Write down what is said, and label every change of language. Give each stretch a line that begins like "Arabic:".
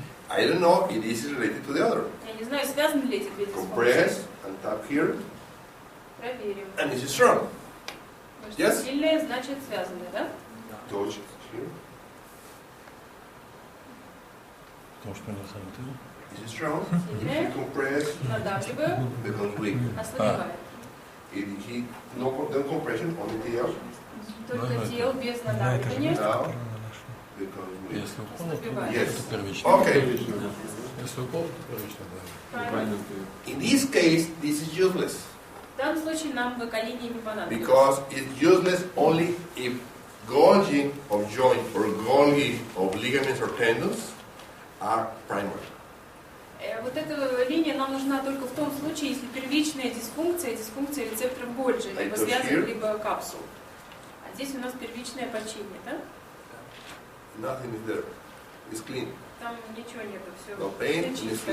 English: I don't know if this is related to the other.
Russian: Я не знаю, связаны ли эти две дисфункции.
English: Compress and tap here,
Russian: Проверим.
English: and it's strong.
Russian: Потому
English: Yes?
Russian: что сильная значит связанная, да?
English: Touch here.
Russian: Потому что универсальный TL.
English: Is it strong?
Russian: Сильная.
English: Compress,
Russian: Надавливаю.
English: becomes weak.
Russian: Ослабевает.
English: If he no compression, only TL,
Russian: Только тело без надавливания.
English: now becomes weak.
Russian: Если упал, то Ослабевает.
English: Yes.
Russian: это первично.
English: Okay.
Russian: Если упал, то первично, да. Правильно.
English: In this case, this is useless
Russian: В данном случае нам выкаление не понадобится.
English: because it's useless only if Golgi of joint or Golgi of ligaments or tendons are primary.
Russian: Вот эта линия нам нужна только в том случае, если первичная дисфункция, дисфункция рецепторов Гольджи, либо Это связок,
English: here.
Russian: либо капсул. А здесь у нас первичная починка, да?
English: Nothing is there. It's clean.
Russian: Там ничего нету, все,
English: No pain,
Russian: все чисто.